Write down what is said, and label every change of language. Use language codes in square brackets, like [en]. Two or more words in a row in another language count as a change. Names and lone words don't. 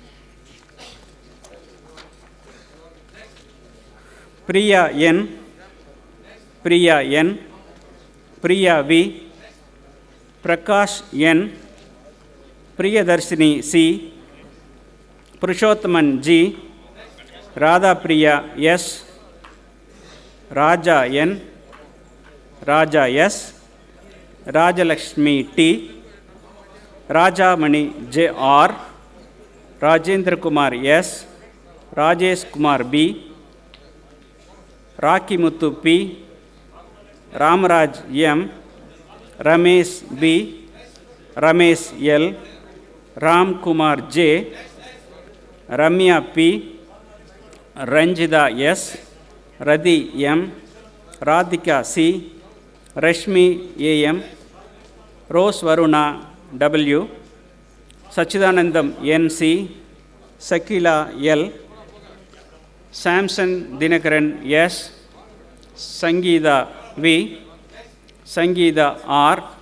[en] Priya N, Priya N, Priya V, Prakash N, Priyadarshini C, Purushothaman G, Radha Priya S, Raja N, Raja S, Rajalakshmi T, Rajamani J R, Rajendra Kumar S, Rajesh Kumar B, Raki Muthu P, Ramaraj M, Ramesh B, Ramesh L, Ram Kumar J, Ramya P, Ranjida S, Radhi M, Radhika C, Rashmi A.M., Rose Varuna W, Sachidanandam N.C., Sakila L, Samson Dinakaran S, Sangeeta V, Sangeeta R,